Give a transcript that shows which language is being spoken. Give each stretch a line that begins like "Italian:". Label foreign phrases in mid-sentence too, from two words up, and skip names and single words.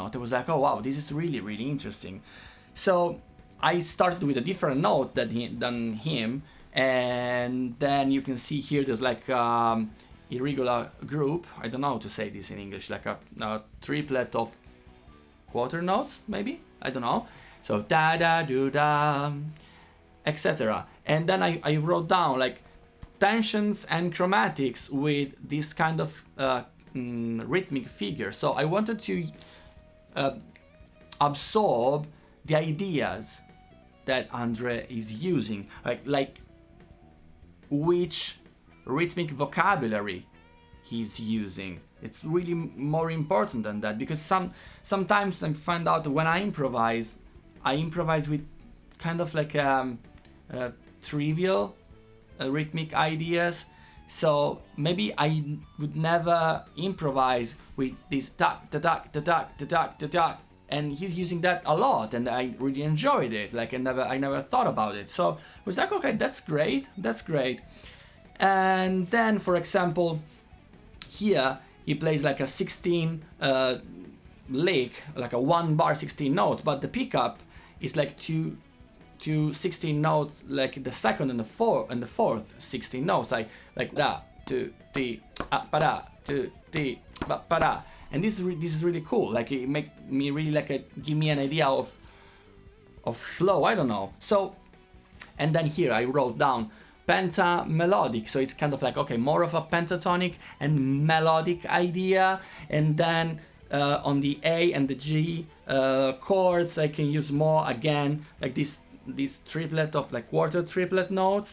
English: It was like, oh wow, this is really interesting. So I started with a different note than him, and then you can see here there's like irregular group. I don't know how to say this in English, like a triplet of quarter notes, maybe? I don't know. So da da do da, etc. And then I wrote down like tensions and chromatics with this kind of rhythmic figure. So I wanted to absorb the ideas that Andre is using, like which rhythmic vocabulary he's using. It's really more important than that, because sometimes I find out when I improvise with kind of like trivial rhythmic ideas. So maybe I would never improvise with this tak ta tak ta tak ta tak ta tak, and he's using that a lot, and I really enjoyed it. Like I never thought about it. So I was like, okay, that's great. And then, for example, here he plays like a 16 lick, like a 1 bar 16 notes, but the pickup is like two 16 notes, like the second and the fourth 16 notes, like da tu ti pa da tu ti pa da. And this is really cool. Like it makes me really give me an idea of flow. I don't know. So, and then here I wrote down penta melodic. So it's kind of like, okay, more of a pentatonic and melodic idea. And then on the A and the G chords, I can use more again, like this triplet of like quarter triplet notes.